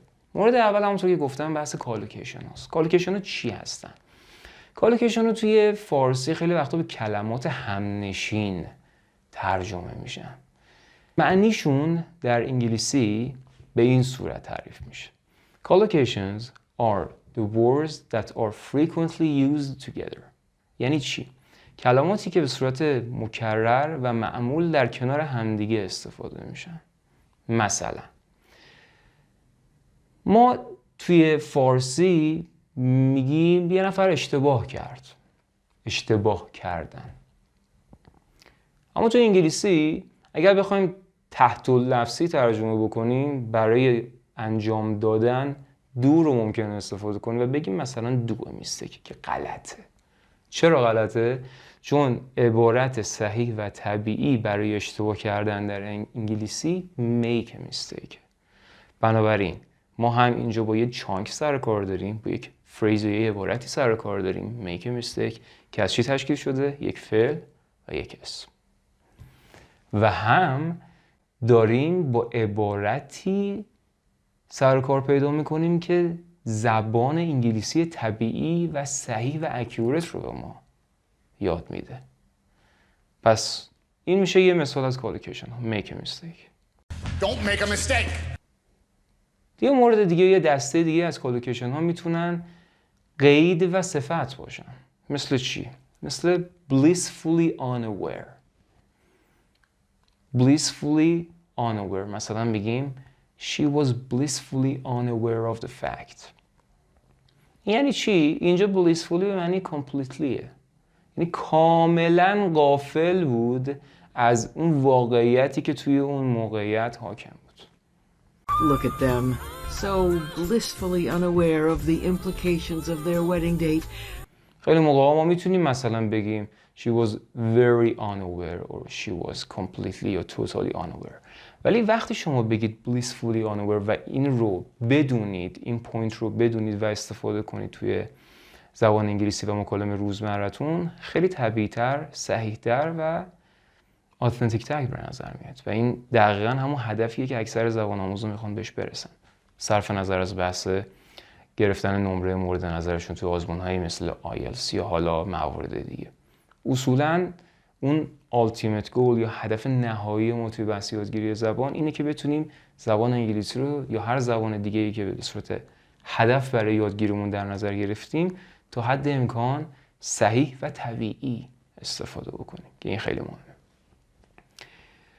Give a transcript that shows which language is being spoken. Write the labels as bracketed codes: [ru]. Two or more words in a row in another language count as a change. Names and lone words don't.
[fa] مورد اول همونطور که گفتم بحث کالوکیشن هست. کالوکیشن ها چی هستن؟ کالوکیشن ها توی فارسی خیلی وقتا به کلمات همنشین ترجمه میشن. معنیشون در انگلیسی به این صورت تعریف میشه. [en] Collocations are the words that are frequently used together. [fa] یعنی چی؟ کلماتی که به صورت مکرر و معمول در کنار همدیگه استفاده میشن. مثلا ما توی فارسی میگیم یه نفر اشتباه کرد، اشتباه کردن. اما توی انگلیسی اگر بخوایم تحت لفظی ترجمه بکنیم برای انجام دادن دو رو ممکنه استفاده کنیم و بگیم مثلا [en] do mistake [fa] که غلطه. چرا غلطه؟ چون عبارت صحیح و طبیعی برای اشتباه کردن در انگلیسی [en] make a mistake. [fa] بنابراین ما هم اینجا با یه چانک سر کار داریم، با یک فریز و یه عبارتی سر کار داریم [en] make a mistake [fa] که از چی تشکیل شده؟ یک فعل و یک اسم. و هم داریم با عبارتی سر کار پیدا میکنیم که زبان انگلیسی طبیعی و صحیح و اکیورت رو به ما یاد میده. پس این میشه یه مثال از کالوکیشن ها. [en] make a mistake. Don't make a mistake. [fa] یه مورد دیگه، یه دسته دیگه از کالوکیشن ها میتونن قید و صفت باشن. مثل چی؟ مثل [en] blissfully unaware. blissfully unaware [fa] مثلا بگیم [en] she was blissfully unaware of the fact. [fa] یعنی چی؟ اینجا blissfully به معنی completelyه. یعنی کاملا غافل بود از اون واقعیتی که توی اون موقعیت حاکم بود. [en] Look at them, so blissfully unaware of the implications of their wedding date. [fa] خیلی موقع ما میتونیم مثلا بگیم [en] she was very unaware or she was completely or totally unaware. [fa] ولی وقتی شما بگید [en] blissfully unaware [fa] و این رو بدونید، این پوینت رو بدونید و استفاده کنید توی زبان انگلیسی و مکالمه روزمرتون، خیلی طبیعی‌تر، صحیح‌تر و آتنتیک‌تر به نظر میاد و این دقیقاً همون هدفیه که اکثر زبان آموزا میخوان بهش برسن. صرف نظر از بحث گرفتن نمره مورد نظرشون توی آزمون‌هایی مثل IELTS یا حالا موارد دیگه. اصولاً اون [en] ultimate goal [fa] یا هدف نهایی ما توی بحث یادگیری زبان اینه که بتونیم زبان انگلیسی رو یا هر زبان دیگه‌ای که به صورت هدف برای یادگیریمون در نظر گرفتیم تا حد امکان صحیح و طبیعی استفاده بکنیم که این خیلی مهمه.